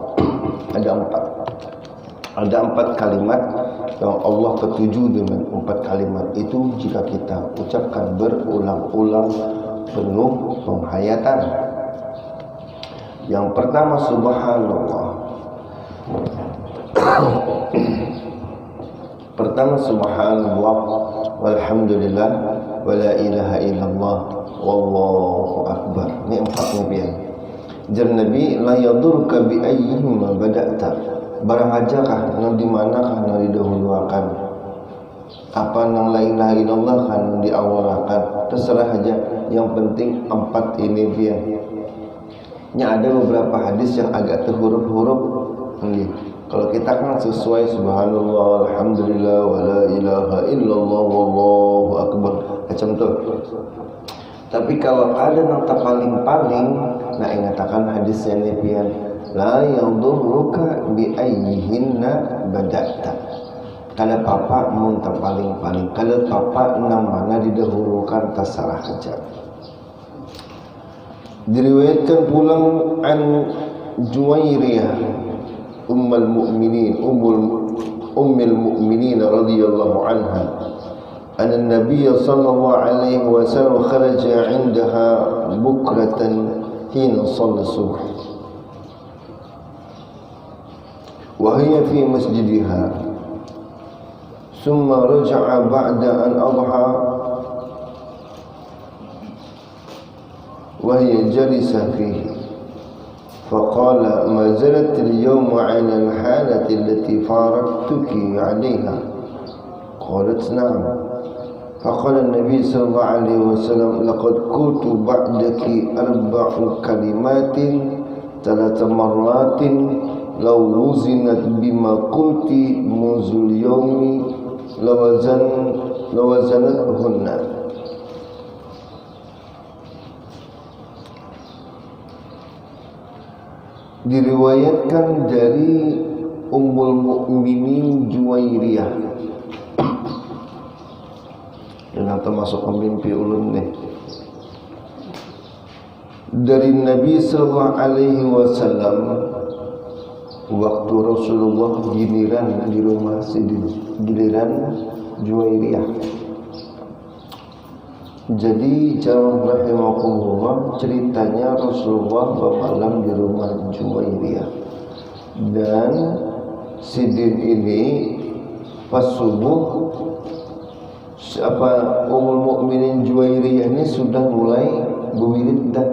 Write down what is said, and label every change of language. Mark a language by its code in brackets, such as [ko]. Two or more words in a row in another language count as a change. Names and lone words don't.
[id] Ada empat kalimat yang Allah ketuju dengan empat kalimat itu jika kita ucapkan berulang-ulang penuh penghayatan. Yang pertama subhanallah. [ar] Pertama سبحان الله والحمد لله ولا إله إلا الله والله أكبر. [bjn] Ini empatnya pian. Jar Nabi [ar] لا يضرك بأيهما بدأت. [bjn] Barang ajakah nang di manakah nang didahuluakan. Apa nang la ilaha illallah kan diawalakan. Terserah aja, yang penting empat ini pian. [id] Ada beberapa hadis yang agak terhuruf-huruf. Kalau kita kan sesuai [ar] سبحان الله، الحمد لله، ولا إله إلا الله، والله أكبر, [bjn] macam tu. Tapi kalau ada yang paling-paling, nak ingatakan hadisnya ni pian, [ar] لا يضرك بأيهن بدأت. [bjn] Kalau papa mun tak paling-paling, kalau papa nang mana didahulukan terserah saja. Diriwayatkan pulang [ar] عن جويرية أم المؤمنين رضي الله عنها أن النبي صلى الله عليه وسلم خرج عندها بكرة حين صلى صبح وهي في مسجدها ثم رجع بعد أن أضحى وهي جالسة فيه فقال ما زلت اليوم على الحالة التي فارقتك عليها قالت نعم فقال نبي صلى الله عليه وسلم لقد قلت بعدك أربع كلمات ثلاث مرات لو وزنت بما قلت منذ اليوم لوزنتهن. [bjn] Diriwayatkan dari Ummul Mukminin Juwairiyah yang termasuk pemimpi ulun nih, dari Nabi [ar] صلى الله عليه وسلم [bjn] waktu Rasulullah giliran di rumah Sidin, giliran Juwairiyah. Jadi jamaah rahimakumullah, ceritanya Rasulullah bermalam di rumah Juwairiyah, dan Sidin ini pas subuh Ummul Mukminin Juwairiyah ini sudah mulai berwirid dah.